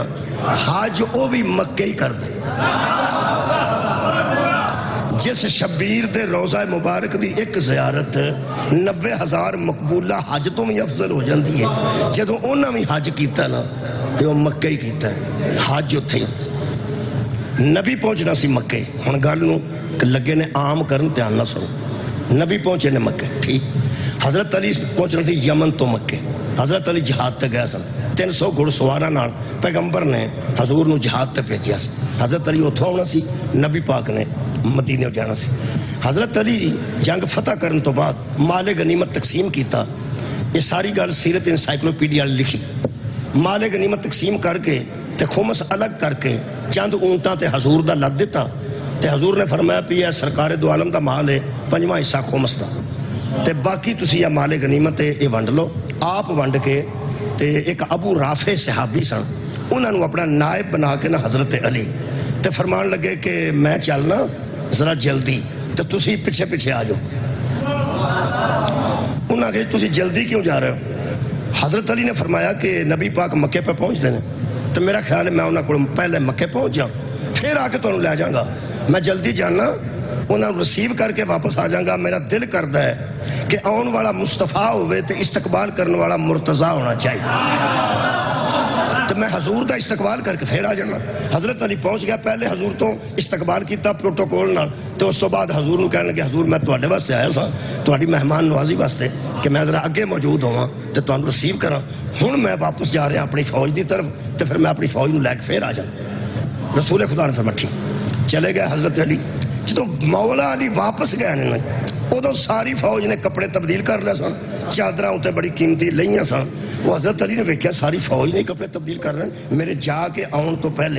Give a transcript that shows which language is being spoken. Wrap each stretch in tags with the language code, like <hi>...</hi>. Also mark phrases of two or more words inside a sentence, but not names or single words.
<pa>حج او بھی مکے ہی کر دے. جس شبیر دے روضہ مبارک دی ایک زیارت 90,000 مقبولہ حج تو بھی افضل ہو جاندی ہے. جدو انہاں بھی حج کیتا نا تے وہ مکے ہی کیتا ہے. حج اتھے نبی پہنچنا سی مکے. ہن گل نو لگے نے عام کرن دھیان نہ سنو. نبی پہنچے نے مکے ٹھیک. حضرت علی پہنچنا سی یمن تو مکے. حضرت علی جہاد تے گیا سن 300 گھڑ سواراں نال پیغمبر نے حضور نو جہاد تے بھیجیا سی. حضرت علی اتھوں آنا سی نبی پاک نے مدینے جانا سی. حضرت علی جنگ فتح کرن تو بعد مال غنیمت تقسیم کیتا. یہ ساری گل سیرت انسائکلوپیڈیا لکھی. مال غنیمت تقسیم کر کے تے خمس الگ کر کے چند اونٹاں تے حضور دا لد دیتا. تے حضور نے فرمایا پی ہے سرکار دو عالم دا مال ہے 5واں حصہ خمس دا تے باقی تسی یہ مال غنیمت یہ ونڈ لو. آپ ونڈ کے تے ایک ابو رافع صحابی سن انہوں نے اپنا نائب بنا کے نا حضرت علی تے فرمان لگے کہ میں چلنا ذرا جلدی تے تسی پیچھے پیچھے آ جاؤ. انہوں نے کہا تسی جلدی کیوں جا رہے ہو؟</pa> <ur>حضرت علی نے فرمایا کہ نبی پاک مکے پہ پہنچ دینے تو میرا خیال ہے میں انہوں کو پہلے مکے پہنچ جاؤں پھر آ کے تو لے جاؤں گا. میں جلدی جانا انہوں نے رسیو کر کے واپس آ جاؤں گا. میرا دل کرتا ہے کہ آن والا مصطفیٰ ہوئے تو استقبال کرنے والا مرتضیٰ ہونا چاہیے.</ur> <pa>تو میں حضور دا استقبال کر کے پھر آ جانا. حضرت علی پہنچ گیا. پہلے حضور تو استقبال کیتا پروٹوکول نال تو اس تو بعد حضور نو کہنے لگے حضور میں تواڈے واسطے آیا سا تواڈی مہمان نوازی واسطے کہ میں ذرا اگے موجود ہواں تے تانوں رسیو کراں. ہن میں واپس جا رہا اپنی فوج دی طرف تے پھر میں اپنی فوج نو لے کے پھر آ جانا. رسول خدا نے فرمایا ٹھیک. چلے گئے حضرت علی. جدو مولا علی واپس گئے نے ادو ساری فوج نے کپڑے تبدیل کر لے سن. چادراں اتنے بڑی قیمتی لئیاں سن. وہ حضرت علی نے ویکھیا ساری فوج نے کپڑے تبدیل کر رہے ہیں میرے جا کے آن تو پہلے.</pa>